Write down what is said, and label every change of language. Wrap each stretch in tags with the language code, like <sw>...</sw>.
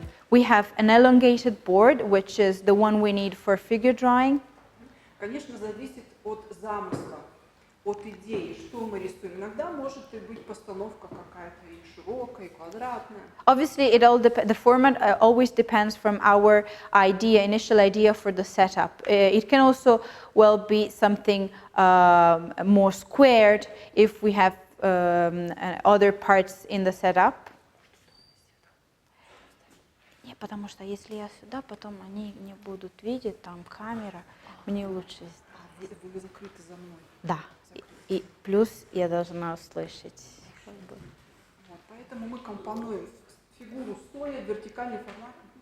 <en>We have an elongated board, which is the one we need for figure drawing.</en> <ru>Конечно, зависит от замысла, от идеи, что мы рисуем. Иногда может быть постановка какая-то и широкая, и квадратная.</ru> <en>Obviously, the format always depends from our initial idea for the setup. It can also be something more squared if we have other parts in the setup.</en> <ru>Не, потому что если я сюда, потом они не будут видеть, там камера, мне лучше. Вы закрыты за мной. Да. И плюс я должна услышать. Вот, поэтому мы компонуем фигуру стоя, вертикальный формат.</ru>